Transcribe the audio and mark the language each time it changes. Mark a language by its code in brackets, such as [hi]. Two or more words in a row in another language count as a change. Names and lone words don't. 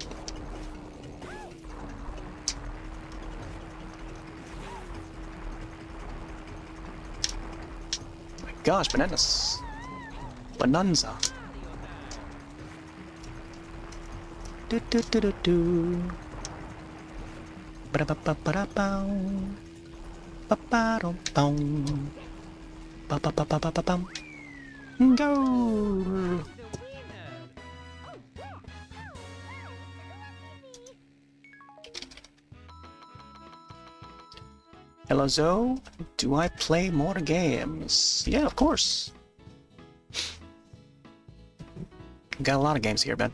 [en] My gosh, bananas. Bonanza. Do do do do do. Ba ba ba ba ba. Ba ba dum bum. Ba ba ba ba ba ba bum. Go. Hello, Zoe. Do I play more games? Yeah, of course. Got a lot of games here, Ben.